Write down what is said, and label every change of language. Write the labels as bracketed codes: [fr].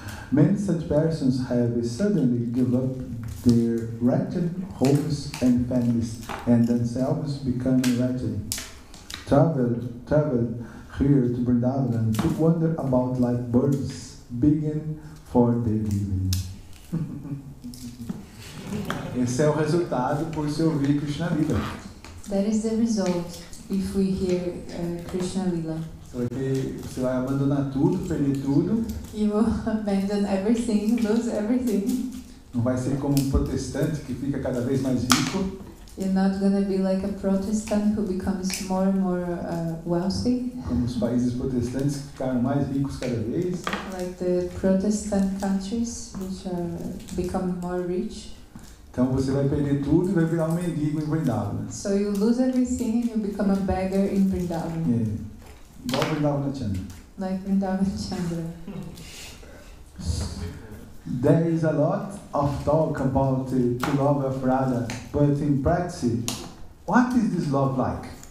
[en] Many such persons have suddenly given up their wretched homes and families, and themselves become wretched. Travel here to Vrindavan to wander about like birds, begging for their living. [pt] Esse é o resultado por se ouvir Krishna Lila. [en] That is the result if we hear Krishna Lila. [pt] Você vai abandonar tudo, perder tudo. [en] You will abandon everything, lose everything. [pt] Não vai ser como um protestante que fica cada vez mais rico. [en] You're not gonna be like a Protestant who becomes more and more wealthy, [pt] como os países protestantes que ficaram mais ricos cada vez. [en] like the Protestant countries which are becoming more rich. [pt] Então você vai perder tudo e vai virar um mendigo em Vrindavan. [en] So you lose everything and you become a beggar in Vrindavan, [pt] Igual Vrindavan Chandra. [en] like Vrindavan Chandra. There is a lot of talk about the love of Radha, but in practice, what is this love like?